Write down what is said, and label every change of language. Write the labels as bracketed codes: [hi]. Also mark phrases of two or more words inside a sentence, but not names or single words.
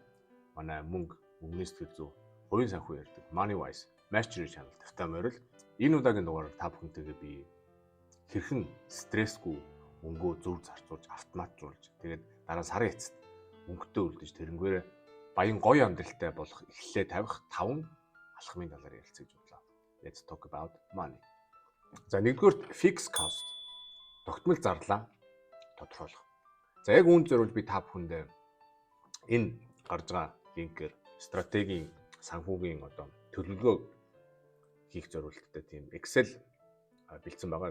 [mn] Манай мөнгөний сэтгэл зүй, хувийн санхүү ярьдаг MoneyWise Mastery Channel тавтай морил. Энэ удаагийн дугаараар та бүхэнтэйгээ би хэрхэн стрессгүй мөнгөө зөв зарцуулж автоматжуулж тэгээд дараа сарын эцэст мөнгөтэй үлдэж тэрнгээрээ баян гоё амьдралтай болох эхлэлээ тавих 5 алхмын талаар ярилцаж бодлоо. [en] Let's talk about money. [mn] За нэгдүгээр [en] fixed cost. [mn] Тогтмол зарлаа тодорхойлох. За яг үүнд зориулж би та бүхэндээ энэ гарч байгаа линкээр стратегийн санхүүгийн одоо төлөвлөгөө хийх зорилттой тийм Excel бэлдсэн байгаа.